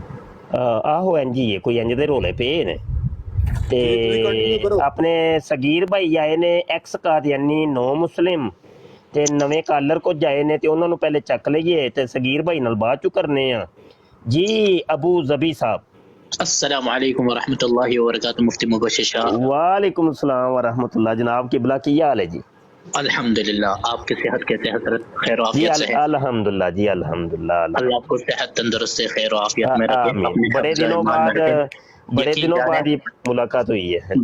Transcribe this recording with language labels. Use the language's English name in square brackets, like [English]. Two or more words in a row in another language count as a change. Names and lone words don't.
[Punjabi] ਆਹੋ ਇੰਜ ਹੀ ਹੈ, ਕੋਈ ਇੰਜ ਦੇ ਰੋਲੇ ਪਏ ਨੇ। ਤੇ ਆਪਣੇ ਸਗੀਰ ਭਾਈ ਆਏ ਨੇ ਐਕਸ ਕਾਦੀਆਨੀ ਨੋ ਮੁਸਲਿਮ ਤੇ ਨਵੇਂ ਕਾਲਰ ਕੁਝ ਆਏ ਨੇ ਤੇ ਉਹਨਾਂ ਨੂੰ ਪਹਿਲੇ ਚੱਕ ਲਈਏ ਤੇ ਸਗੀਰ ਭਾਈ ਨਾਲ ਬਾਅਦ ਚ ਕਰਨੇ ਆ ਜੀ। ਅਬੂ ਜ਼ਬੀ ਸਾਹਿਬ [Arabic] السلام عليكم ورحمة الله وبركاته. मुफ्ती मुबश्शिर शाह। وعليكم السلام ورحمة الله. [Punjabi] ਜਨਾਬ ਕਿਬਲਾ ਕੀ ਹਾਲ ਹੈ ਜੀ? [Urdu] الحمدللہ۔ آپ کی صحت کیسے حضرت؟ خیر जी عافیت سے ہے? [Arabic] الحمدلله جی الحمدلله. [Urdu] اللہ آپ کو صحت تندرستی خیر عافیت میں رکھے. आमीन। بڑے دنوں بعد یہ ملاقات ہوئی ہے.